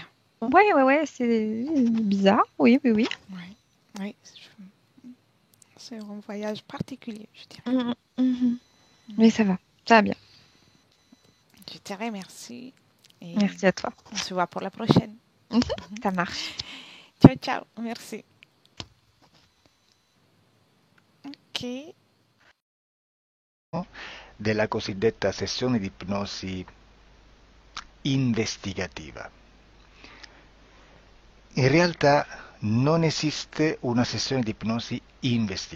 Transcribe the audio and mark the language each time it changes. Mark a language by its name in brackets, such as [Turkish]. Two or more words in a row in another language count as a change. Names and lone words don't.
[French] Ouais, ouais, ouais, c'est bizarre. Oui, oui, oui. Oui, oui. C'est un voyage particulier, je dirais. Mhm, mhm. Mais ça va bien. Je te remercie et Merci à toi. on se voit pour la prochaine. Mhm, ça marche. [Italian] Ciao, ciao. [French] Merci. Ok. [Italian] Della cosiddetta sessione di ipnosi investigativa. In realtà non esiste una sessione di ipnosi investigativa.